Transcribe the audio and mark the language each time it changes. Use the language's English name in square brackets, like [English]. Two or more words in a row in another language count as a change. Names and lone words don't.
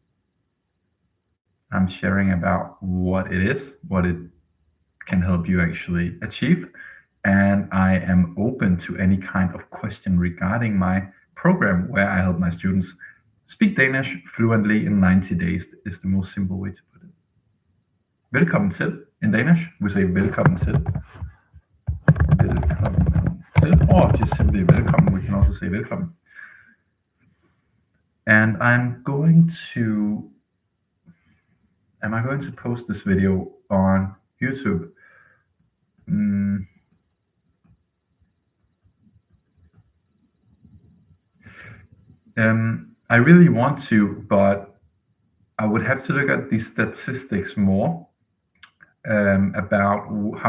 [English] I'm sharing about what it is, what it can help you actually achieve. And I am open to any kind of question regarding my program, where I help my students speak Danish fluently in 90 days, is the most simple way to put it. [Danish] Velkommen til. [English] In Danish, we say [Danish] velkommen til. Velkommen til, [English] or just simply welcome. We can also say velkommen. And am I going to post this video on YouTube? I really want to, but I would have to look at the statistics more about how